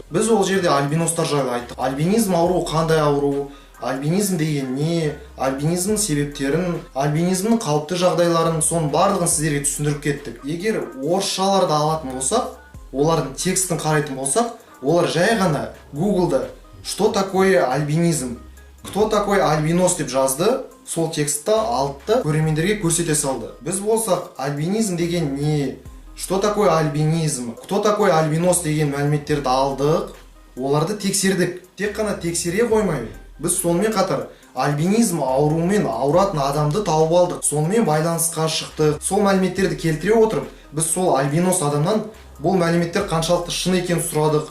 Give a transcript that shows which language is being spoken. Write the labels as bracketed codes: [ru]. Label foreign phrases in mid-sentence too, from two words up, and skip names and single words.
[kk] Біз ол жерде альбиностар жайлы айттық. Альбинизм ауру қандай ауру? Альбинизм деген не? Альбинизмнің себептерін, альбинизмнің қалыпты жағдайларын, соның барлығын сіздерге түсіндіріп кеттік. Егер орысшаларды алатын болсақ, олардың текстін қарайтын болсақ, олар жай ғана Google'да [ru] «Что такое альбинизм? Кто такой альбинос?» [kk] деп жазды, сол текстті алды, көрермендерге көрсете салды. Біз болсақ, альбинизм деген не? [ru] Что такое альбинизм? Кто такой альбинос [kk] деген мәліметтерді алдық, оларды тексердік. Тек қана тексере қоймай, біз сонымен қатар альбинизм ауруымен ауыратын адамды тауып алдық. Сонымен байланысқа шықтық. Сол мәліметтерді келтіре отырып, біз сол альбинос адамнан бұл мәліметтер қаншалықты шын екенін сұрадық.